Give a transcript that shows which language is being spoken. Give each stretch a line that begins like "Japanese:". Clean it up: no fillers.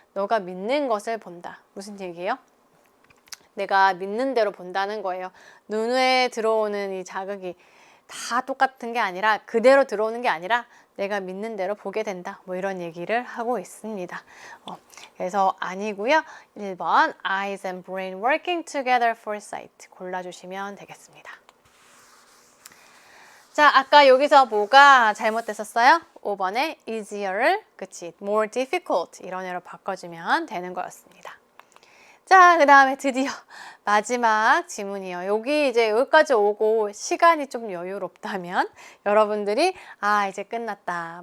Korean: 너가 믿는 것을 본다. 무슨 얘기예요? 내가 믿는 대로 본다는 거예요. 눈에 들어오는 이 자극이 다 똑같은 게 아니라 그대로 들어오는 게 아니라 내가 믿는 대로 보게 된다. 뭐 이런 얘기를 하고 있습니다. 그래서 아니고요.
English: 1번 Eyes and brain working together for sight
Korean: 골라주시면 되겠습니다. 자, 아까 여기서 뭐가 잘못됐었어요? 5번에 easier를 그치, more difficult 이런 애로 바꿔주면 되는 거였습니다. 자, 그 다음에 드디어 마지막 지문이에요. 여기까지 오고 시간이 좀 여유롭다면 여러분들이 이제 끝났다.